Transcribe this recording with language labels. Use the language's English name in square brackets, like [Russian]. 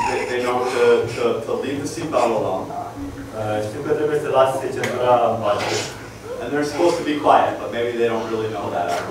[English] They know to leave the seatbelt alone. [Romanian] Știu că trebuie să lase centura în pace. [English] And they're supposed to be quiet, but maybe they don't really know that.